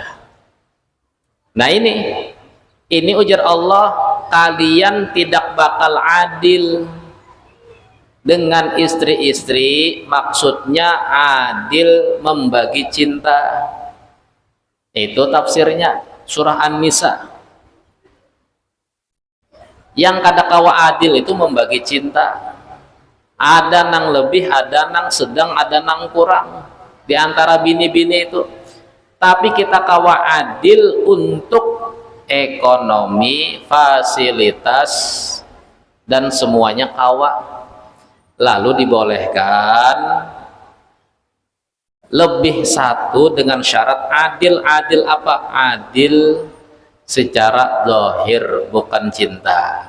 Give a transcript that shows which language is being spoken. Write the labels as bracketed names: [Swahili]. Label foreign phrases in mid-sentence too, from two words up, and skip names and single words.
[Banjar] Nah ini ujar Allah, kalian tidak bakal adil dengan istri-istri, maksudnya adil membagi cinta. Itu tafsirnya surah An-Nisa. Yang kada kawa adil itu membagi cinta. Ada nang lebih, ada nang sedang, ada nang kurang di antara bini-bini itu. Tapi kita kawa adil untuk ekonomi, fasilitas, dan semuanya kawa. Lalu dibolehkan lebih satu dengan syarat adil. Adil apa? Adil secara zahir, bukan cinta.